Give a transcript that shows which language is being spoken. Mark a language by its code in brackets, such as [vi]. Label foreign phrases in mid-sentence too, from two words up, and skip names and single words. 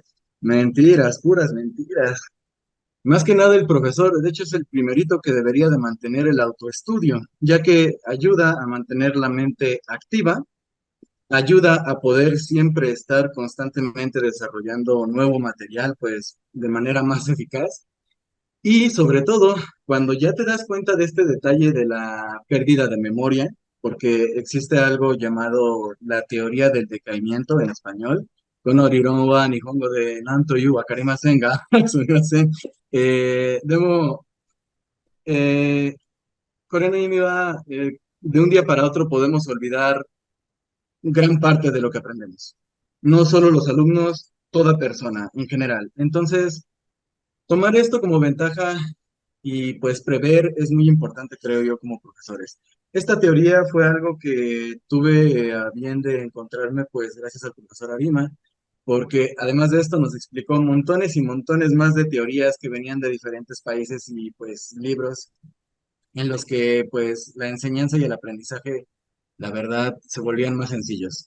[es] Mentiras, puras mentiras. Más que nada el profesor, de hecho, es el primerito que debería de mantener el autoestudio, ya que ayuda a mantener la mente activa, ayuda a poder siempre estar constantemente desarrollando nuevo material, pues de manera más eficaz. Y sobre todo, cuando ya te das cuenta de este detalle de la pérdida de memoria, porque existe algo llamado la teoría del decaimiento en español, [ja] この理論は日本語でなんと言うわかりませんが、すみません. Demo, これの意味は, [es] de un día para otro podemos olvidar gran parte de lo que aprendemos. No solo los alumnos, toda persona en general. Entonces, tomar esto como ventaja y pues prever es muy importante, creo yo, como profesores. Esta teoría fue algo que tuve a bien de encontrarme, pues gracias al profesor Arima, porque además de esto nos explicó montones y montones más de teorías que venían de diferentes países y pues libros en los que pues la enseñanza y el aprendizaje, la verdad, se volvían más sencillos.